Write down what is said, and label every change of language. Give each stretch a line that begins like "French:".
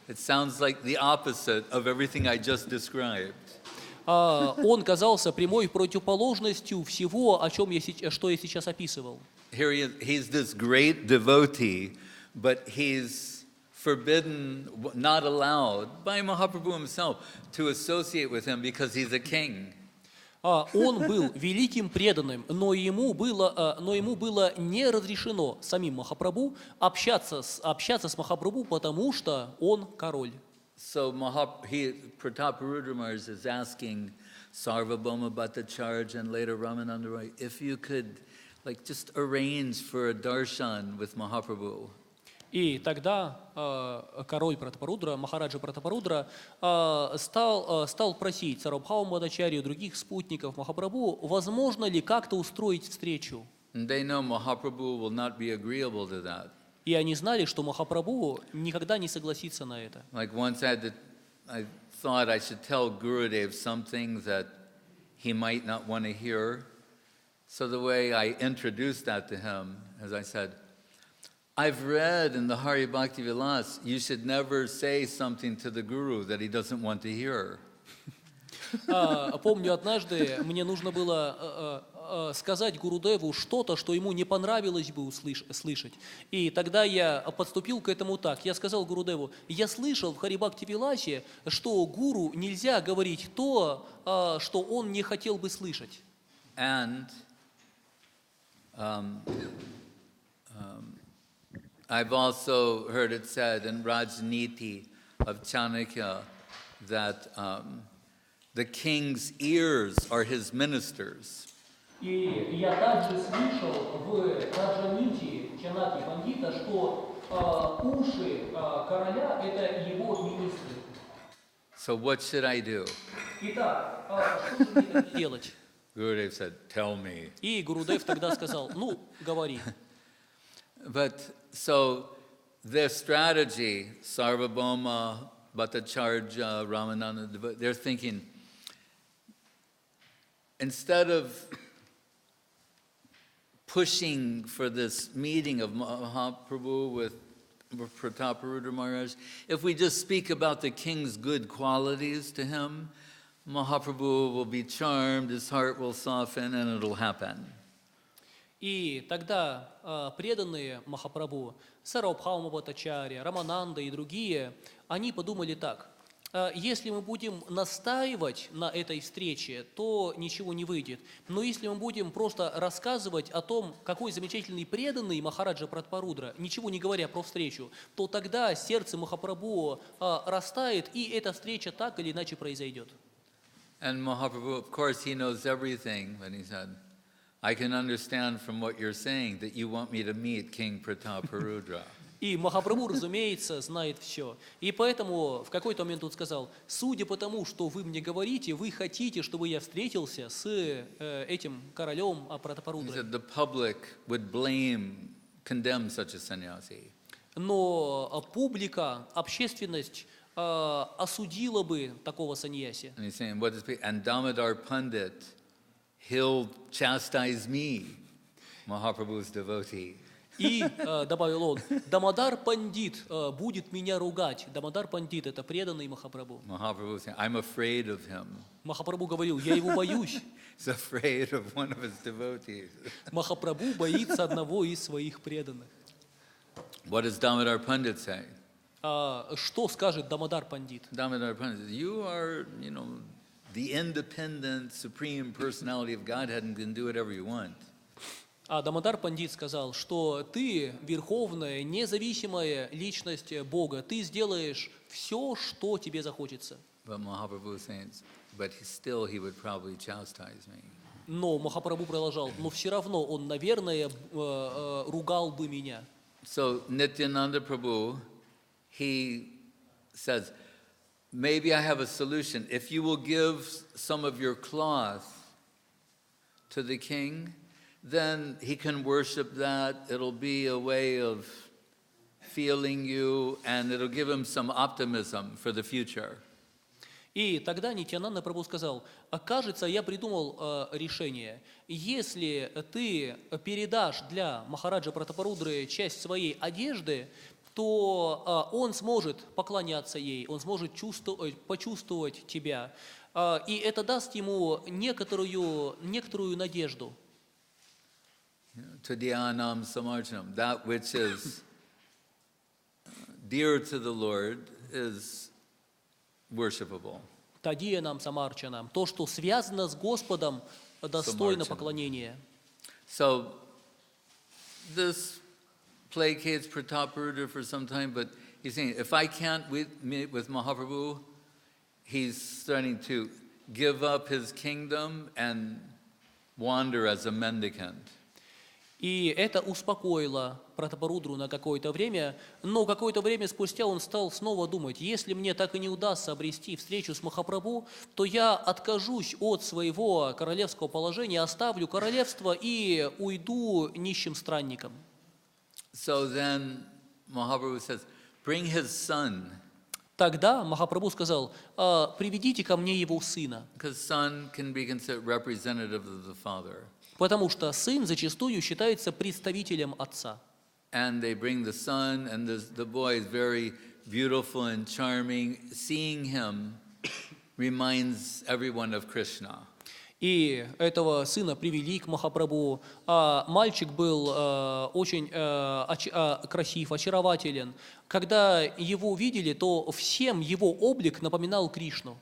English: It sounds like the opposite of everything I just described.
Russian: Он казался прямой противоположностью всего, что я сейчас описывал.
English: Here he's this great devotee, but he's forbidden, not allowed by Mahaprabhu himself to associate with him because he's a king.
Russian: Он был великим преданным, но ему было не разрешено самим Махапрабху общаться с Махапрабху, потому что он король.
English: So Prataparudra Maharaj is asking Sarvabhauma Bhattacharya and later Ramananda Roy, if you could just arrange for a darshan with Mahaprabhu.
Russian: И тогда король Пратапарудра, Махараджа Пратапарудра, стал просить Сарвабхауму Бхаттачарью и других спутников Махапрабху, возможно ли как-то устроить встречу.
English: And they know Mahaprabhu will not be agreeable to that.
Russian: И они знали, что Махапрабху никогда не согласится на это.
English: Like once I thought I should tell Gurudev something that he might not want to hear. So the way I introduced that to him, as I said, I've read in the Hari Bhakti Vilas, you should never say something to the Guru that he doesn't want to hear.
Russian: Помню, однажды мне нужно было сказать Гурудеву что-то, что ему не понравилось бы слышать. И тогда я подступил к этому так. Я сказал Гурудеву: я слышал в Харибхакти-виласе, что гуру нельзя говорить то, что он не хотел бы слышать.
English: And I've also heard it said in Rajniti of Chanakya that the king's ears are his ministers.
Russian: И я также слышал в Раджанити Чанаки Пандита, что уши короля – это его министры.
English: So what should I do?
Russian: Итак, что же мне тогда делать?
English: Gurudev said, tell me.
Russian: И Гурудев тогда сказал: ну, говори.
English: But so their strategy, Sarvabhauma, Bhattacharya, Ramananda, they're thinking, instead of pushing for this meeting of Mahaprabhu with Prataparudra Maharaj, if we just speak about the king's good qualities to him, Mahaprabhu will be charmed, his heart will soften, and it'll happen.
Russian: И тогда преданные Махапрабху, Сарвабхаума Бхаттачарья, Рамананда и другие, они подумали так: если мы будем настаивать на этой встрече, то ничего не выйдет. Но если мы будем просто рассказывать о том, какой замечательный преданный Махараджа Пратапарудра, ничего не говоря про встречу, то тогда сердце Махапрабху растает, и эта встреча так или иначе произойдет.
English: And Mahaprabhu, of course, he knows everything, but he said, I can understand from what you're saying that you want me to meet King Prataparudra.
Russian: И Махапрабху, разумеется, знает все. И поэтому в какой-то момент он сказал: судя по тому, что вы мне говорите, вы хотите, чтобы я встретился с этим королем
English: He
Russian: Пратапарудрой.
English: said the public would condemn such a sannyasi.
Russian: Но публика, общественность осудила бы такого саньяси.
English: And he's saying, and Damodar Pandit, he'll chastise me, Mahaprabhu's devotee.
Russian: И, добавил он, Дамодар Пандит будет меня ругать. Дамодар Пандит – это преданный Махапрабху.
English: Mahaprabhu saying, I'm afraid of him.
Russian: Махапрабху говорил: я его боюсь.
English: He's afraid of one of his devotees.
Russian: Махапрабху боится одного из своих преданных.
English: What does Damodar Pandit say?
Russian: Что скажет Дамодар Пандит?
English: Damodar Pandit says, you are, the independent, supreme personality of Godhead and can do whatever you want.
Russian: А Дамодар Пандит сказал, что ты верховная, независимая личность Бога, ты сделаешь все, что тебе захочется.
English: But Mahaprabhu says, but still he would probably chastise me.
Russian: Но Махапрабху продолжал: но все равно он, наверное, ругал бы меня.
English: So Nityananda Prabhu, he says, maybe I have a solution. If you will give some of your cloth to the king, then he can worship that. It'll be a way of feeling you, and it'll give him some optimism for the future.
Russian: И тогда Нитьянанда Прабху сказал: кажется, я придумал решение. Если ты передашь для Махараджа Пратапарудры часть своей одежды, то он сможет поклоняться ей, он сможет почувствовать тебя. И это даст ему некоторую надежду.
Sanskrit: Tadyanam samarchanam,
English: that which is dear to the Lord is worshipable.
Sanskrit: Тадиянам самарчанам,
Russian: то, что связано с Господом, достойно поклонения.
English: So this placates Prataparudra for some time, but he's saying, if I can't meet with Mahaprabhu, he's starting to give up his kingdom and wander as a mendicant.
Russian: И это успокоило Пратапарудру на какое-то время, но какое-то время спустя он стал снова думать: если мне так и не удастся обрести встречу с Махапрабху, то я откажусь от своего королевского положения, оставлю королевство и уйду нищим странником.
English: So then Mahaprabhu says, bring his son.
Russian: Тогда Махапрабху сказал: приведите ко мне его сына.
English: Because son can be considered representative of the father.
Russian: Потому что сын зачастую считается представителем отца.
English: And they bring the son, and the boy is very beautiful and charming. Seeing him reminds everyone of Krishna.
Russian: И этого сына привели к Махапрабху. Мальчик был очень красив, очарователен. Когда его увидели, то всем его облик напоминал Кришну.